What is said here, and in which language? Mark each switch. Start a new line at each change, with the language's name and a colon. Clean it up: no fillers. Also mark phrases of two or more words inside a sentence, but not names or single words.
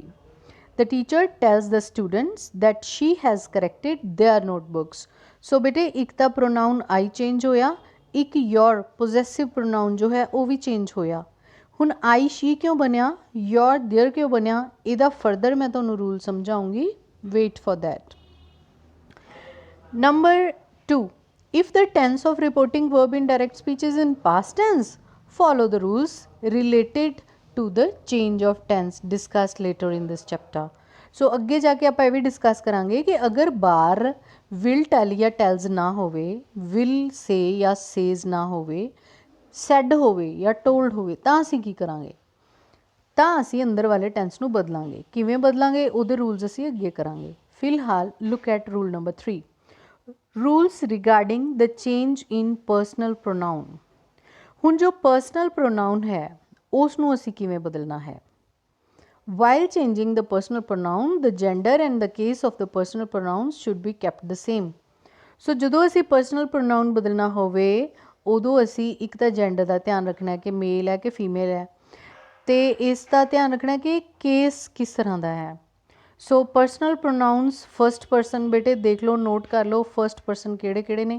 English: The teacher tells the students that she has corrected their notebooks.
Punjabi: ਸੋ ਬੇਟੇ ਇੱਕ ਤਾਂ
English: pronoun I change
Punjabi: ਹੋਇਆ, ਇੱਕ
English: your possessive pronoun
Punjabi: ਜੋ ਹੈ ਉਹ ਵੀ ਚੇਂਜ ਹੋਇਆ. ਹੁਣ
English: I she
Punjabi: ਕਿਉਂ ਬਣਿਆ,
English: your their
Punjabi: ਕਿਉਂ ਬਣਿਆ, ਇਹਦਾ ਫਰਦਰ ਮੈਂ ਤੁਹਾਨੂੰ ਰੂਲ ਸਮਝਾਉਂਗੀ.
English: Wait for that. Number 2. If the tense of reporting verb in direct speech is in past tense, follow the rules related to the change of tense discussed later in this chapter.
Punjabi: So ਅੱਗੇ ਜਾ ਕੇ ਆਪਾਂ ਇਹ ਵੀ ਡਿਸਕਸ ਕਰਾਂਗੇ ਕਿ ਅਗਰ ਬਾਹਰ
English: will tell
Punjabi: ਜਾਂ tells ਨਾ ਹੋਵੇ,
English: will say
Punjabi: ਜਾਂ says ਨਾ ਹੋਵੇ, said ਹੋਵੇ ਜਾਂ told ਹੋਵੇ ਤਾਂ ਅਸੀਂ ਕੀ ਕਰਾਂਗੇ. ਤਾਂ ਅਸੀਂ ਅੰਦਰ ਵਾਲੇ ਟੈਂਸ ਨੂੰ ਬਦਲਾਂਗੇ. ਕਿਵੇਂ ਬਦਲਾਂਗੇ ਉਹਦੇ ਰੂਲਸ ਅਸੀਂ ਅੱਗੇ ਕਰਾਂਗੇ.
English: ਫਿਲਹਾਲ look at rule number 3. Rules regarding the change in personal pronoun.
Punjabi: ਹੁਣ ਜੋ
English: personal pronoun
Punjabi: ਹੈ ਉਸ ਨੂੰ ਅਸੀਂ ਕਿਵੇਂ ਬਦਲਣਾ ਹੈ.
English: While changing the personal pronoun, the gender and the case of the personal pronouns should be kept the same.
Punjabi: So ਜਦੋਂ ਅਸੀਂ
English: personal pronoun
Punjabi: ਬਦਲਣਾ ਹੋਵੇ ਉਦੋਂ ਅਸੀਂ ਇੱਕ ਤਾਂ ਜੈਂਡਰ ਦਾ ਧਿਆਨ ਰੱਖਣਾ ਹੈ ਕਿ ਮੇਲ ਹੈ ਕਿ ਫੀਮੇਲ ਹੈ, ਅਤੇ ਇਸ ਦਾ ਧਿਆਨ ਰੱਖਣਾ ਕਿ ਕੇਸ ਕਿਸ ਤਰ੍ਹਾਂ ਦਾ ਹੈ.
English: so personal pronouns first person
Punjabi: ਬੇਟੇ ਦੇਖ ਲਓ, ਨੋਟ ਕਰ ਲਓ
English: first person
Punjabi: ਕਿਹੜੇ ਕਿਹੜੇ ਨੇ.